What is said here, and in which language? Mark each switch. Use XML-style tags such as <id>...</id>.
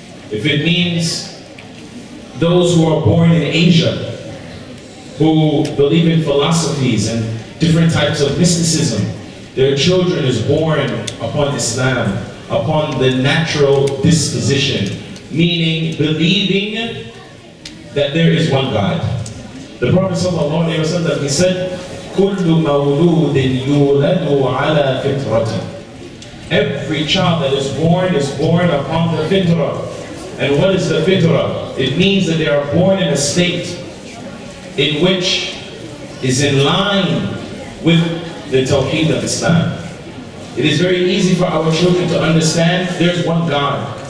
<en>If it means those who are born in Asia, who believe in philosophies and different types of mysticism, their children is born upon Islam, upon the natural disposition, meaning believing that there is one God. The Prophet ﷺ, he said,</en> <ar>كُلُّ مَوْلُودٍ يُولَدُ عَلَى فِطْرَةٍ.</ar> <en>Every child that is born upon the fitrah. And what is the fitrah? It means that they are born in a state in which is in line with the Tawheed of Islam. It is very easy for our children to understand there's one God.</en>